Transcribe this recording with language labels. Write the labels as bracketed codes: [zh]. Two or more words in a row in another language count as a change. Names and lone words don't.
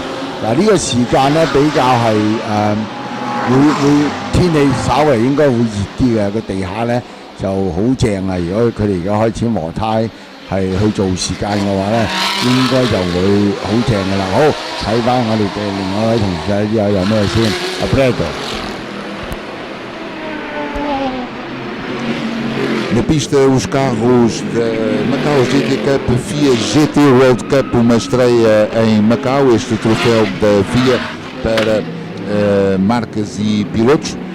[yue] 嗱呢個時間咧比較係會天氣稍為應該會熱啲嘅，個地下咧就好正啊！如果佢哋而家開始磨胎係去做時間嘅話咧，應該就會好正㗎啦。好，睇翻我哋嘅另外一位同事睇有咩先？阿 Brad。 [pt] Na pista, os carros da Macau GT Cup, FIA GT World Cup, uma estreia em Macau, este troféu da FIA para marcas e pilotos.